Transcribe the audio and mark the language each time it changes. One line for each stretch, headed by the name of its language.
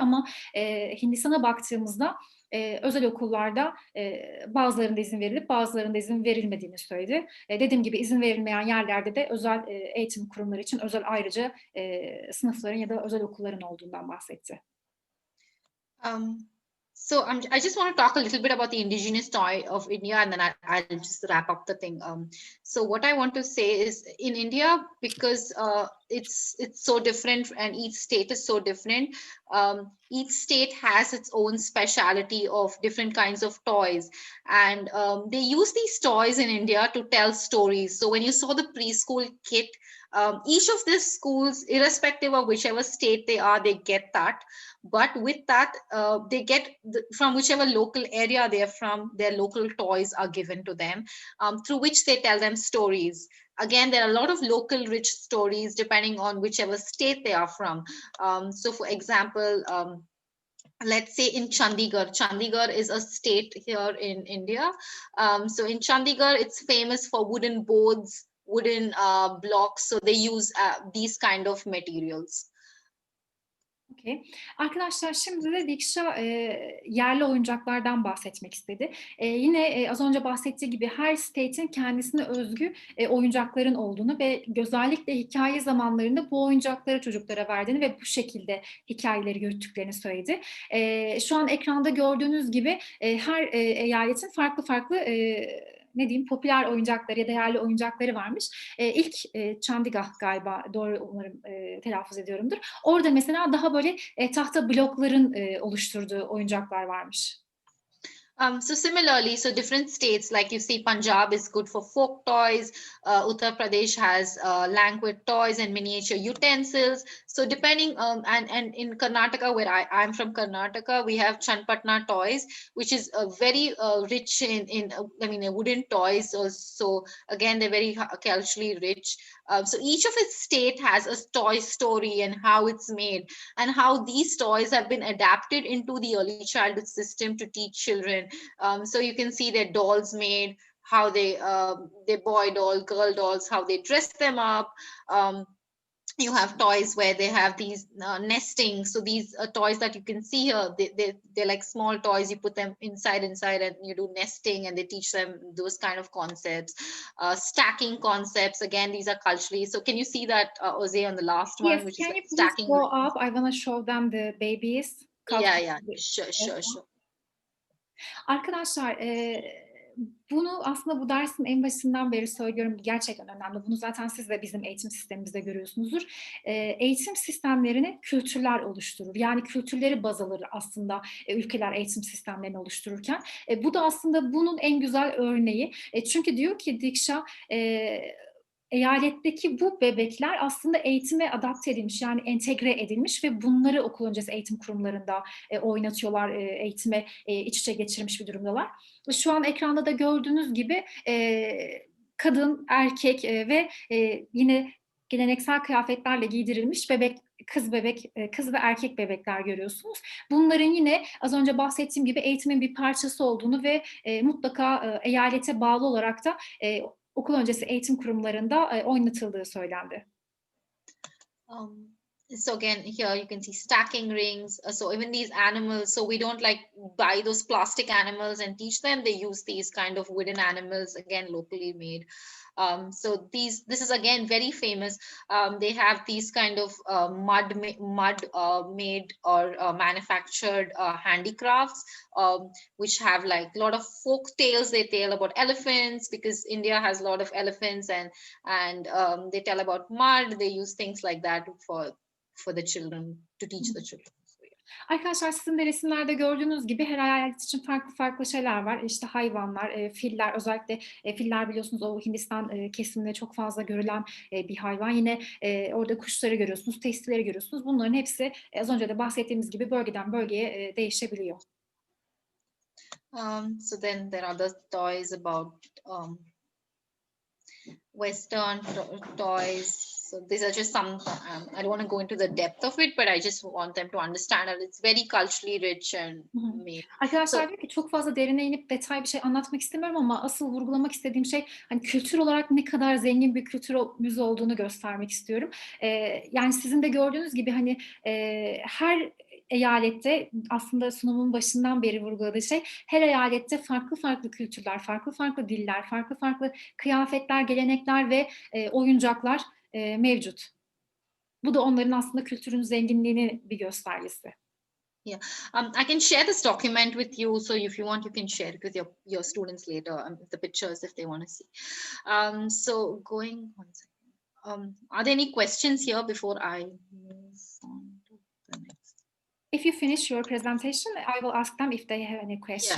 Turkish: Ama Hindistan'a baktığımızda özel okullarda bazılarında izin verilip bazılarında izin verilmediğini söyledi. Dediğim gibi izin verilmeyen yerlerde de özel eğitim kurumları için özel ayrıca sınıfların ya da özel okulların olduğundan bahsetti.
English: So I just want to talk a little bit about the indigenous toy of India, and then I'll just wrap up the thing. So what I want to say is, in India, because it's so different and each state is so different, each state has its own speciality of different kinds of toys. And they use these toys in India to tell stories. So when you saw the preschool kit, each of these schools, irrespective of whichever state they are, they get that. But with that, they get from whichever local area they're from, their local toys are given to them, through which they tell them stories. Again, there are a lot of local rich stories depending on whichever state they are from. So for example, let's say in Chandigarh. Chandigarh is a state here in India. So in Chandigarh, it's famous for wooden boards, wooden blocks. So they use these kind of materials. Okay.
Turkish: Arkadaşlar şimdi de Deeksha yerli oyuncaklardan bahsetmek istedi. Yine az önce bahsettiği gibi her state'in kendisine özgü oyuncakların olduğunu ve özellikle hikaye zamanlarında bu oyuncakları çocuklara verdiğini ve bu şekilde hikayeleri yürüttüklerini söyledi. Şu an ekranda gördüğünüz gibi her eyaletin farklı farklı popüler oyuncakları ya da yerli oyuncakları varmış. İlk Chandigarh galiba, doğru umarım telaffuz ediyorumdur. Orada mesela daha böyle tahta blokların oluşturduğu oyuncaklar varmış.
English: So similarly, so different states, like you see, Punjab is good for folk toys. Uttar Pradesh has languid toys and miniature utensils. So depending, and in Karnataka, where I'm from Karnataka, we have Chanpatna toys, which is very rich in wooden toys. So again, they're very culturally rich. So each of its state has a toy story and how it's made, and how these toys have been adapted into the early childhood system to teach children. So you can see their dolls made, how they boy doll, girl dolls, how they dress them up. You have toys where they have these nesting. So these toys that you can see here, they're like small toys. You put them inside and you do nesting, and they teach them those kind of concepts. Stacking concepts, again, these are culturally. So can you see that, Jose, on the last one? Yes, which can is you please stacking go up? I want to show them the babies. Yeah, sure.
Turkish: Arkadaşlar bunu aslında bu dersin en başından beri söylüyorum, gerçekten önemli. Bunu zaten siz de bizim eğitim sistemimizde görüyorsunuzdur. Eğitim sistemlerini kültürler oluşturur. Yani kültürleri baz alır aslında ülkeler eğitim sistemlerini oluştururken. Bu da aslında bunun en güzel örneği. Çünkü diyor ki Deeksha, eyaletteki bu bebekler aslında eğitime adapte edilmiş, yani entegre edilmiş ve bunları okul öncesi eğitim kurumlarında oynatıyorlar, eğitime iç içe geçirmiş bir durumdalar. Şu an ekranda da gördüğünüz gibi kadın, erkek ve yine geleneksel kıyafetlerle giydirilmiş bebek, kız ve erkek bebekler görüyorsunuz. Bunların yine az önce bahsettiğim gibi eğitimin bir parçası olduğunu ve mutlaka eyalete bağlı olarak da okul öncesi eğitim kurumlarında oynatıldığı söylendi.
English: So again, here you can see stacking rings. So even these animals, so we don't like buy those plastic animals and teach them. They use these kind of wooden animals, again, locally made. So this is again very famous. They have these kind of mud made or manufactured handicrafts, which have like a lot of folk tales. They tell about elephants, because India has a lot of elephants, and they tell about mud. They use things like that for the children, to teach the children.
Turkish: Arkadaşlar, sizin de resimlerde gördüğünüz gibi her eyalet için farklı farklı şeyler var. İşte hayvanlar, filler, özellikle filler biliyorsunuz o Hindistan kesiminde çok fazla görülen bir hayvan. Yine orada kuşları görüyorsunuz, testileri görüyorsunuz. Bunların hepsi az önce de bahsettiğimiz gibi bölgeden bölgeye değişebiliyor.
English: So then there are other toys about Western toys. So these are just some, I don't want to go into the depth of it, but I just want them to understand that it's very culturally rich and made.
Turkish: Arkadaşlar diyor ki çok fazla derine inip detay bir şey anlatmak istemiyorum ama asıl vurgulamak istediğim şey hani kültür olarak ne kadar zengin bir kültürümüz olduğunu göstermek istiyorum. Yani sizin de gördüğünüz gibi hani her eyalette, aslında sunumun başından beri vurguladığı şey, her eyalette farklı farklı kültürler, farklı farklı diller, farklı farklı kıyafetler, gelenekler ve oyuncaklar mevcut. Bu da onların aslında kültürün zenginliğinin bir göstergesi.
English: Yeah, I can share this document with you. So if you want, you can share it with your students later, the pictures if they want to see. So going one second. Are there any questions here before I move on to the next? If you finish your presentation, I will ask them if they have any questions.